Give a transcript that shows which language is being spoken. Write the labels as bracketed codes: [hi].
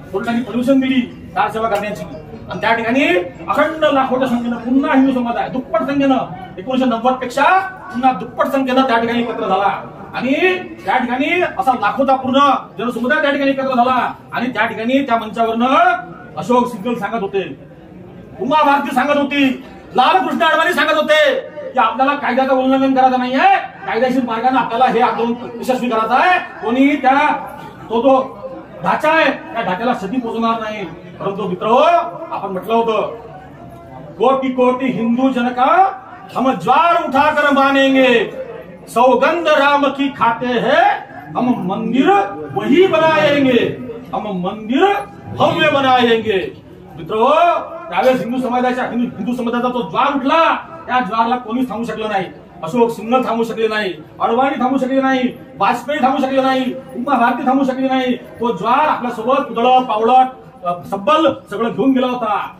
[mr] कोर्टाने परमिशन दिली कार सेवा करण्याची आणि त्या ठिकाणी अखंड लाखोच्या संख्येनं पुन्हा हिंदू समाज आहे दुप्पट संख्येनं 1990 पेक्षा पुन्हा दुप्पट संख्येनं त्या ठिकाणी एकत्र झाला आणि त्या ठिकाणी असा लाखोचा पूर्ण जनसमुदाय त्या ठिकाणी एकत्र झाला आणि त्या ठिकाणी त्या मंचावरनं अशोक सिंघल सांगत होते, उमा भारती सांगत होती, लालकृष्ण अडवाणी सांगत होते की आपल्याला कायद्याचं उल्लंघन करायचं नाहीये, कायदेशीर मार्गाने आपल्याला हे आंदोलन यशस्वी करायचं आहे. कोणी त्या तो जो ढाचा आहे त्या ढाच्याला क्षती पोहोचणार नाही. परंतु मित्रो आपण म्हटलं होतं [hi] कोटि कोटि हिंदू जन का हम ज्वार उठाकर मानेंगे, सौगंध राम की खाते हैं, हम मंदिर वही बनाएंगे, हम मंदिर भव्य बनाएंगे. [mr] मित्रो त्यावेळेस हिंदू समाजाचा तो ज्वार उठला, त्या ज्वारला कोणी थांबू शकलं नाही. अशोक सिंघल थांबू शकले नाही, अडवाणी थांबू शकले नाही, वाजपेयी थांबू शकले नाही, उमा भारती थांबू शकली नाही. तो ज्वार आपल्यासोबत उदळत पावळत सब्बल सगळं घेऊन गेला होता.